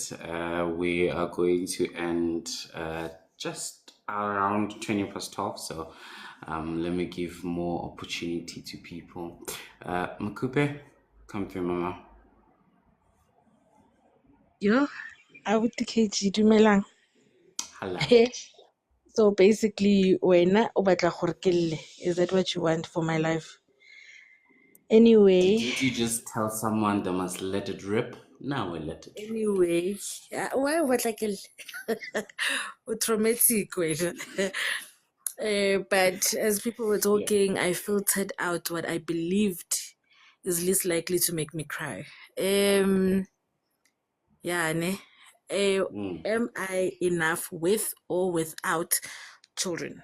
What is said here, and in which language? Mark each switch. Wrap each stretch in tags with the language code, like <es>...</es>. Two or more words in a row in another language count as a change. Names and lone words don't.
<en>We are going to end just around 12:20. So let me give more opportunity to people. Makupe, come through, Mama. Yo, I would KG dumelang. Hello. So basically,</en> <tn>wena o batla gore ke lle,</tn> <en>is that what you want for my life? Anyway, Did you just tell someone they must let it rip? Now we let it rip.</en> <tn>why o batla ke lle? O traumatic wena.</tn> <en>But as people were talking, I filtered out what I believed is least likely to make me cry. Yeah, ne? Am I enough with or without children?</en>